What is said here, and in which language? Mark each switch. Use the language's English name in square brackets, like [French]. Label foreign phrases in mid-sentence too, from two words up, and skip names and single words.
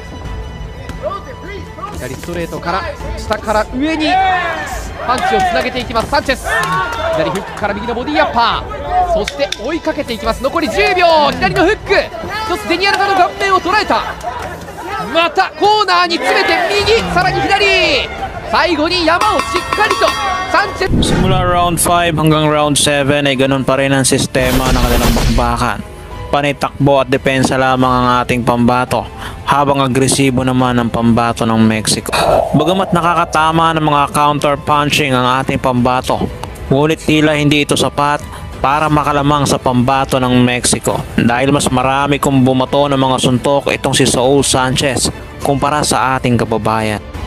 [Japanese] 左ストレートから下から上にパンチをつなげていきますサンチェス。左フックから右のボディアッパー、そして追いかけていきます。残り10秒。左のフック、一つデニアルカの顔面を捉えた。またコーナーに詰めて右、さらに左、最後に山をしっかりとサンチェス。 [Filipino] Simula round 5 hanggang round 7 ay ganun pa rin ang sistema ng kanilang bakbakan. Panitakbo at depensa lamang ang ating pambato, habang agresibo naman ang pambato ng Mexico. Bagamat nakakatama ng mga [English] counter punching [Filipino] ang ating pambato, ngunit tila hindi ito sapat para makalamang sa pambato ng Mexico, dahil mas marami kung bumato ng mga suntok itong si Saul Sanchez kumpara sa ating kababayan.